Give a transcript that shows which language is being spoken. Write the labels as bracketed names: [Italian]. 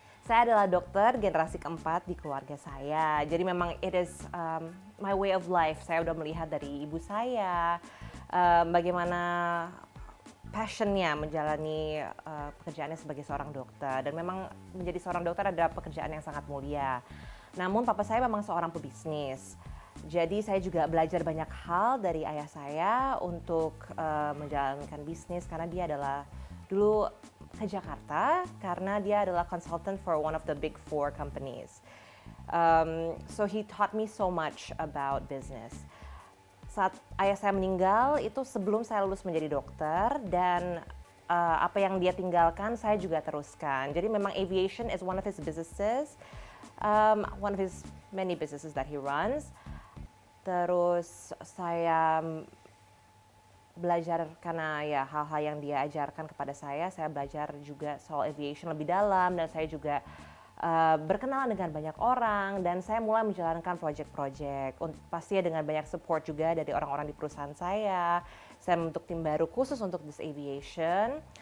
[Indonesian] Saya adalah dokter generasi keempat di keluarga saya. Jadi memang [English] it is my way of life. [Indonesian] Saya udah melihat dari ibu saya bagaimana passionnya menjalani pekerjaannya sebagai seorang dokter. Dan memang menjadi seorang dokter adalah pekerjaan yang sangat mulia. Namun papa saya memang seorang pebisnis. Jadi saya juga belajar banyak hal dari ayah saya untuk menjalankan bisnis karena dia adalah dulu ke Jakarta karena dia adalah [English] consultant for one of the big four companies. So he taught me so much about business. [Indonesian] Saat ayah saya meninggal itu sebelum saya lulus menjadi dokter dan apa yang dia tinggalkan saya juga teruskan. Jadi memang [English] aviation is one of his businesses, one of his many businesses that he runs. [Indonesian] Terus saya belajar karena ya hal-hal yang dia ajarkan kepada saya belajar juga soal aviation lebih dalam dan saya juga berkenalan dengan banyak orang dan saya mulai menjalankan project-project pastinya dengan banyak support juga dari orang-orang di perusahaan saya membentuk tim baru khusus untuk this aviation.